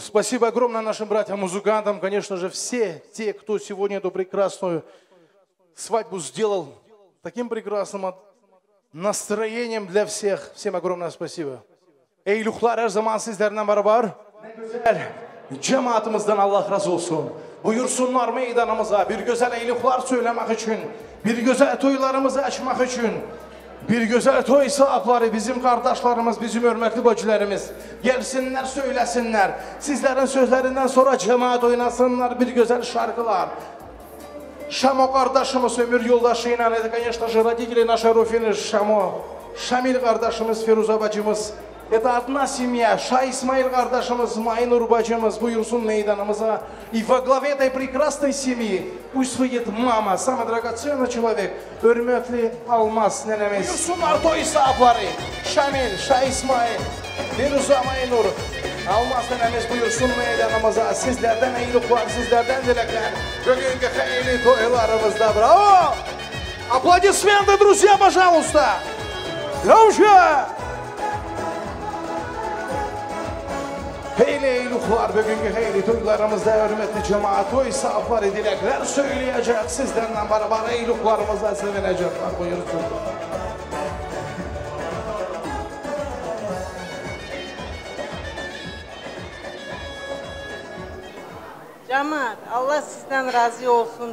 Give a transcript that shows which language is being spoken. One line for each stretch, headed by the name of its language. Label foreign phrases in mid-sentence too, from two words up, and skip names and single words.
Russian: Спасибо огромное нашим братьям-музыкантам. Конечно же, все те, кто сегодня эту прекрасную свадьбу сделал таким прекрасным настроением для всех. Всем огромное спасибо.
Turkish: Eyluqlar her zaman sizlerle beraber. Ne güzel. Cemaatımızdan Allah razı olsun. Buyursunlar meydanımıza bir güzel eyluqlar söylemek için, bir güzel toylarımızı açmak için. Bir güzel toy sahipleri bizim kardeşlerimiz, bizim hürmetli bacılarımız. Gelsinler, söylesinler. Sizlerin sözlerinden sonra cemaat oynasınlar bir güzel şarkılar. Şamo kardeşimiz, ömür yoldaşıyla,
Russian: конечно же, родители нашей Руфины, Шамо, Шамиль kardeşimiz, Фируза bacımız. Это одна семья.
Turkish: Ша Исмаил kardeşimiz, Майнур bacımız buyursun meydanımıza.
Russian: И во главе этой прекрасной семьи пусть выйдет мама, самый драгоценный человек,
Turkish: hürmetli Almaz nenemiz. Buyursunlar toy sahipleri. Şamil, Ша İsmail, Firuza Maynur, Almaz nenemiz buyursun meydanımıza. Sizlerden eyluqlar, sizlerden dilekler. Bugünkü xeyli toylarımızda. Bravo!
Russian: Аплодисменты, друзья, пожалуйста! Громче!
Turkish: Heyli eyluqlar bugünkü heyli toylarımızda hürmetli cemaat toy sahipleri dilekler söyleyecek. Sizlerle beraber eyluqlarımızda sevinecekler. Buyursun. Cemaat, Allah sizden razı olsun.